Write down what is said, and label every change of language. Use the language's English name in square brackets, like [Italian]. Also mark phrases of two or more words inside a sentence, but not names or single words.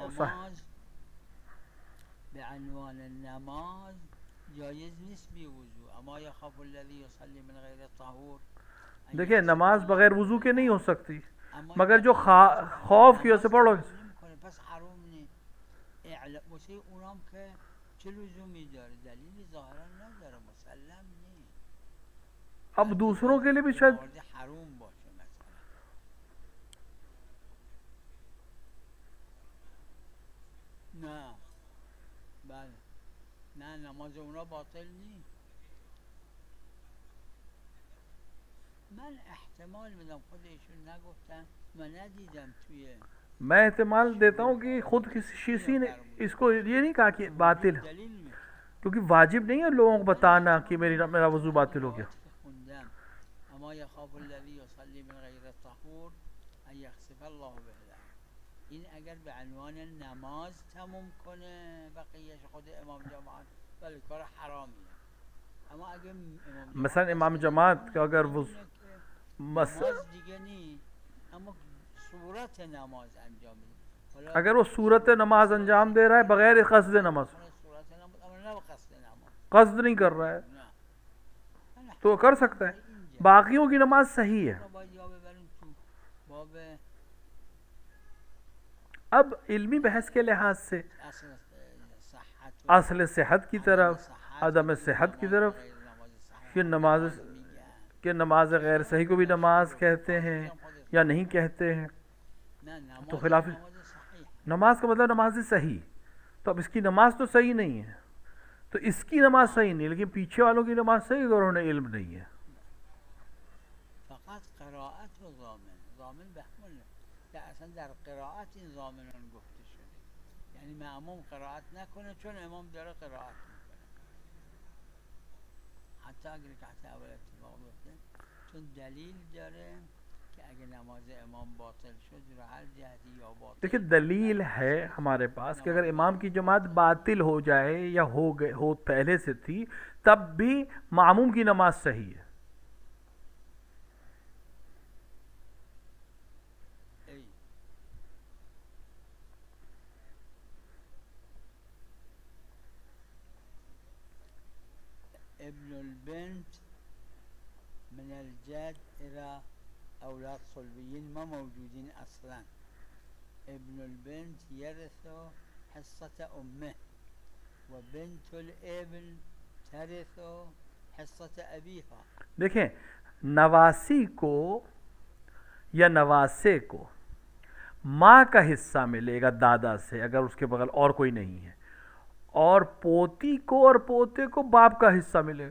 [Hindi] देखिए, नमाज बगैर वुजू के नहीं हो सकती, मगर जो खौफ की वजह से पढ़ो। अब दूसरों के लिए भी शायद [Persian] نه نماز اونا باطل نیست. من احتمال میدم خودشون نگفتن و ندیدم توی [Hindi] मैं एहतमाल देता हूँ कि खुद किसी ने इसको ये नहीं कहा कि बातिल है, क्योंकि वाजिब नहीं है लोगों को बताना कि मेरा वज़ू बातिल हो गया। [Persian] این اگر به عنوان نماز تموم کنه بقیهش خود امام جماعت ولی کار حرامیه. اما اگه مثلا امام جماعت [Hindi] का अगर वो [Persian] نماز دیگه نی، اما صورت نماز انجام میده. [Hindi] अगर वो सूरत नमाज अंजाम दे रहा है बगैर कसद नमाज, कसद नहीं कर रहा है, तो कर सकता है, बाकियों की नमाज सही है। अब इल्मी बहस के लिहाज से असल सेहत की तरफ, अदम सेहत की तरफ, कि नमाज गैर सही को भी नमाज कहते हैं या नहीं कहते हैं, तो खिलाफ। नमाज का मतलब नमाज सही, तो अब इसकी नमाज तो सही नहीं है, तो इसकी नमाज सही नहीं, लेकिन पीछे वालों की नमाज सही अगर उन्हें इल्म नहीं है। [Persian] یعنی معموم قرائت نکنه چون امام داره قرائت میکنه، حتی اگر رکعت اول اتفاق بیفته، چون دلیل داره که اگه نماز امام باطل شد رو هر جهتی یا باطل। [Hindi] देखिए दलील है हमारे पास कि अगर इमाम की जमात बातिल हो जाए या हो पहले से थी, तब भी मामूम की नमाज सही है। [Arabic] ابن البنت من الجد إلى أولاد صلبيين ما موجودين أصلا. ابن البنت يرث حصة أمه، وبنت الابن ترث حصة أبيها. [Hindi] देखें, नवासी को या नवासे को माँ का हिस्सा मिलेगा दादा से अगर उसके बगल और कोई नहीं है, और पोती को और पोते को बाप का हिस्सा मिलेगा।